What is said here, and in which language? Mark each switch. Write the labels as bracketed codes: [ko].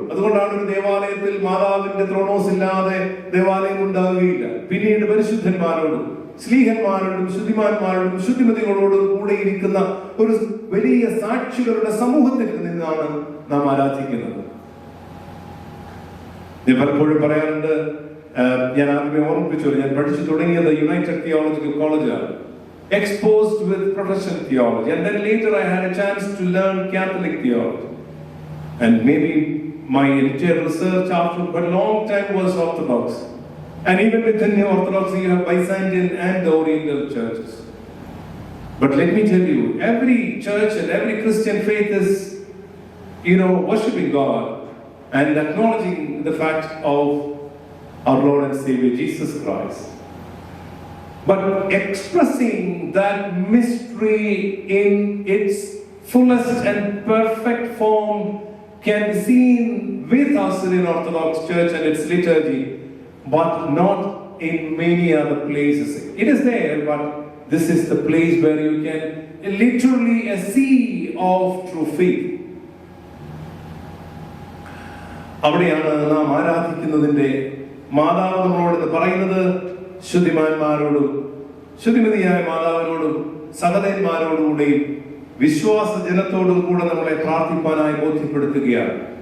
[ml] അതുകൊണ്ടാണ് ഒരു ദേവാലയത്തിൽ മാതാവിന്റെ ത്രോണോസ് ഇല്ലാതെ ദേവാലയം ഉണ്ടാവുകയില്ല. പിന്നീട് പരിശുദ്ധന്മാരോടും ശ്ലീഹന്മാരോടും ശുദ്ധിമാന്മാരോടും ശുദ്ധിമതികളോടും കൂടെ ഇരിക്കുന്ന ഒരു വലിയ സാക്ഷികളുടെ സമൂഹത്തിൽ നിന്നാണ് നാം ആരാധിക്കുന്നത്. ഞാൻ പലപ്പോഴും പറയാറുണ്ട്, ഞാൻ ആദ്യമേ ഓർമ്മിപ്പിച്ചു, ഞാൻ പഠിച്ചു തുടങ്ങിയത് യുണൈറ്റഡ് തിയോളജിക്കൽ കോളേജിലാണ്, [en] exposed with Protestant theology, and then later I had a chance to learn Catholic theology, and maybe my entire research after a long time was Orthodox, and even within the Orthodoxy you have Byzantine and the Oriental churches. But let me tell you, every church and every Christian faith is, worshiping God and acknowledging the fact of our Lord and Savior Jesus Christ. But expressing that mystery in its fullest and perfect form can be seen with our Syrian Orthodox Church and its liturgy, but not in many other places. It is there, but this is the place where you can literally see of true faith. [ml] അവിടെയാണ് നാം ആരാധിക്കുന്നതിന്റെ മാതാവ് നമ്മളോട് പറയുന്നത്. ശുദ്ധിമാന്മാരോടും ശുദ്ധിമതിയായ മാതാവിനോടും സഹതന്മാരോടുകൂടെയും വിശ്വാസ ജനത്തോടും കൂടെ നമ്മളെ പ്രാർത്ഥിപ്പാനായി ബോധ്യപ്പെടുത്തുകയാണ്.